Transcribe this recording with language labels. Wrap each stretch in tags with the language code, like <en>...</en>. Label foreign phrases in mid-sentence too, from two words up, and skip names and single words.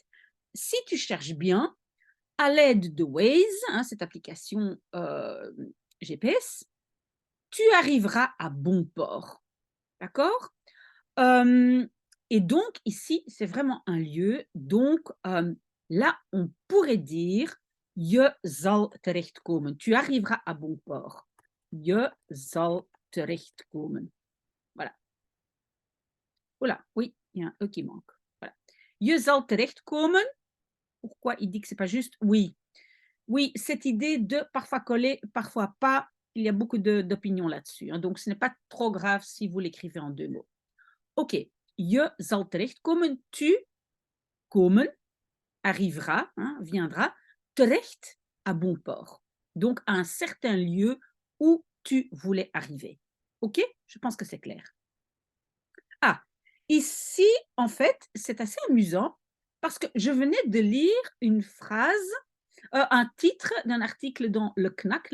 <fr>Si tu cherches bien, à l'aide de Waze, hein, cette application GPS, tu arriveras à bon port. D'accord. Et donc, ici, c'est vraiment un lieu. Donc, là, on pourrait dire</fr> <nl>je zal terechtkomen.</nl> <fr>Tu arriveras à bon port.</fr> <nl>Je zal terechtkomen.</nl> <fr>Voilà. Voilà, oui, il y a un E qui manque. Voilà.</fr> <nl>Je zal terechtkomen.</nl> <fr>Pourquoi il dit que c'est pas juste? Oui. Oui, cette idée de parfois coller, parfois pas, il y a beaucoup d'opinions là-dessus, hein, donc ce n'est pas trop grave si vous l'écrivez en 2 mots.</fr> <nl>OK. Je zal terechtkomen. Tu, komen,</nl> <fr>arrivera, hein, viendra, terecht, à bon port. Donc, à un certain lieu où tu voulais arriver. OK? Je pense que c'est clair. Ah, ici, en fait, c'est assez amusant parce que je venais de lire une phrase, un titre d'un article dans le Knack.</fr>